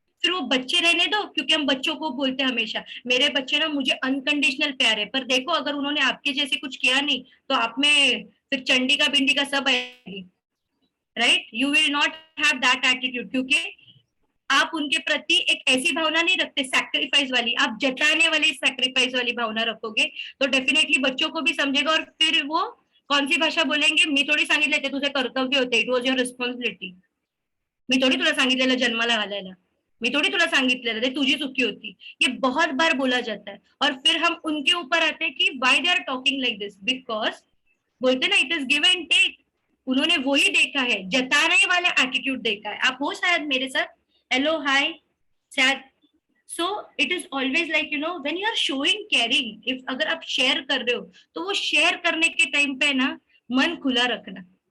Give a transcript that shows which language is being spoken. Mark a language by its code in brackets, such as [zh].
[hi] फिर वो बच्चे रहने दो, क्योंकि हम बच्चों को बोलते हैं हमेशा, मेरे बच्चे ना मुझे अनकंडीशनल प्यार है, पर देखो अगर उन्होंने आपके जैसे कुछ किया नहीं, तो आप में फिर चंडी का बिंडी का सब आएगी, right? [en] you will not have that attitude, [hi] क्योंकि आप उनके प्रति एक ऐसी भावना नहीं रखते सैक्रिफाइस वाली, आप जताने वाली सैक्रिफाइस वाली भावना रखोगे, तो डेफिनेटली बच्चों को भी समझेगा, और फिर वो कौन सी भाषा बोलेंगे? [mr] मी थोडी सांगितले ते तुझे कर्तव्य होते, [en] it was your responsibility, [mr] मी थोडी तुला सांगितलेलं जन्माला घालायला, मी थोडी तुला सांगितलेलं, ते तुझी चुकी होती। [hi] ये बहुत बार बोला जाता है, और फिर हम उनके ऊपर आते हैं कि [en] why they are talking like this, [hi] because बोलते ना [en] It is give and take. [hi] उन्होंने वही देखा है, जताने वाला एटीट्यूड देखा है। आप हो शायद मेरे साथ, हेलो हाय शायद। [en] so it is always like you know when you are showing caring, [hi] if अगर आप शेयर कर रहे हो, तो वो शेयर करने के टाइम पे ना मन खुला रखना।